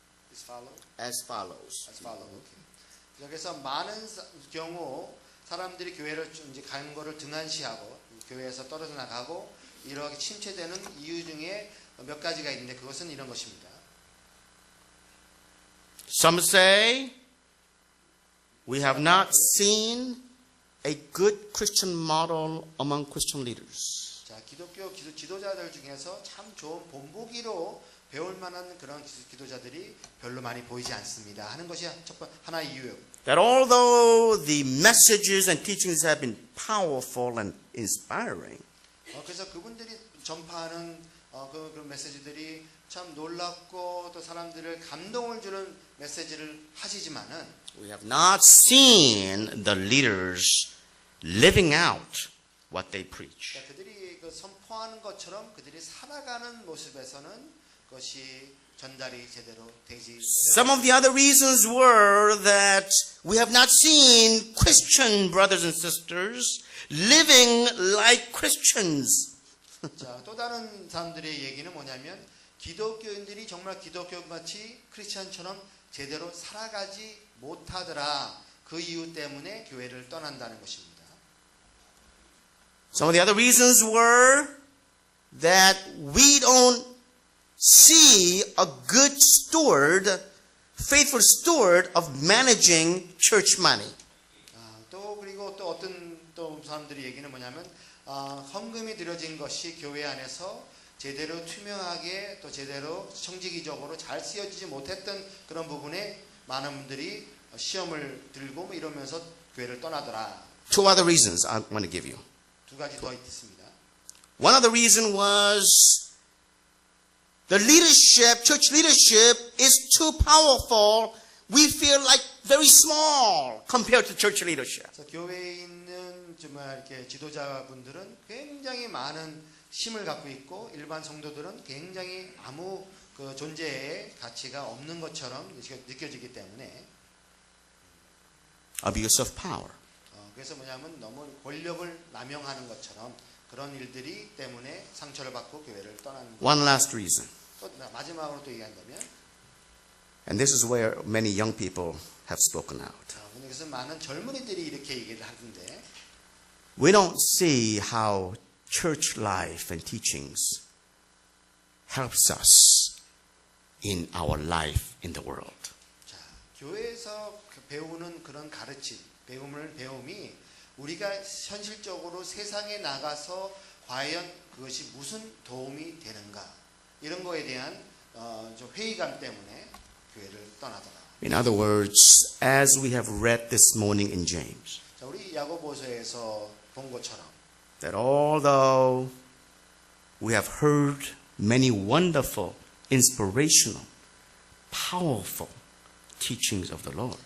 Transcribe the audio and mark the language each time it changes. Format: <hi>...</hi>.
<en>Is follow? As follows. As follow. Okay.</en> <ko>그래서 많은 경우 사람들이 교회를 이제 가는 거를 등한시하고 교회에서 떨어져 나가고 이렇게 침체되는 이유 중에 몇 가지가 있는데 그것은 이런 것입니다.</ko> <en>Some say we have not seen a good Christian model among Christian leaders.</en> <ko>자, 기독교 지도자들 중에서 참 좋은 본보기로 배울 만한 그런 기도자들이 별로 많이 보이지 않습니다. 하는 것이 하나의 이유예요.</ko> <en>That although the messages and teachings have been powerful and inspiring,</en> <ko>그래서 그분들이 전파하는 그 메시지들이 참 놀랍고 또 사람들을 감동을 주는 메시지를 하시지만은</ko> <en>we have not seen the leaders living out what they preach.</en> <ko>그들이 그 선포하는 것처럼 그들이 살아가는 모습에서는 그것이 전달이 제대로 되지.</ko> <en>Some of the other reasons were that we have not seen Christian brothers and sisters living like Christians.</en> <ko>자, 또 다른 사람들의 얘기는 뭐냐면 기독교인들이 정말 기독교같이 크리스천처럼 제대로 살아가지 못하더라. 그 이유 때문에 교회를 떠난다는 것입니다.</ko> <en>Some of the other reasons were that we don't see a good steward, faithful steward of managing church money.</en> <ko>또 그리고 또 어떤 또 사람들의 얘기는 뭐냐면 헌금이 드려진 것이 교회 안에서 제대로 투명하게 또 제대로 청지기적으로 잘 쓰여지지 못했던 그런 부분에 많은 분들이 시험을 들고 뭐 이러면서 교회를 떠나더라.</ko> <en>Two other reasons I want to give you.</en> <ko>두 가지 더 있습니다.</ko> <en>One other reason was the leadership, church leadership is too powerful. We feel like very small compared to church leadership.</en> <ko>그래서 교회에 있는 정말 이렇게 지도자분들은 굉장히 많은 힘을 갖고 있고 일반 성도들은 굉장히 아무 그 존재의 가치가 없는 것처럼 느껴지기 때문에</ko> <en>Abuse of power.</en> <ko>그래서 뭐냐면 너무 권력을 남용하는 것처럼 그런 일들이 때문에 상처를 받고 교회를 떠나는 것.</ko> <en>One last reason.</en> <ko>또 마지막으로 또 얘기한다면</ko> <en>And this is where many young people have spoken out.</en> <ko>그래서 많은 젊은이들이 이렇게 얘기를 하던데</ko> <en>We don't see how church life and teachings helps us in our life in the world.</en> <ko>자, 교회에서 배우는 그런 가르침, 배움이 우리가 현실적으로 세상에 나가서 과연 그것이 무슨 도움이 되는가 이런 거에 대한 좀 회의감 때문에 교회를 떠나더라.</ko> <en>In other words, as we have read this morning in James,</en> <ko>자, 우리 야고보서에서 본 것처럼</ko> <en>that although we have heard many wonderful, inspirational, powerful teachings of the Lord,</en>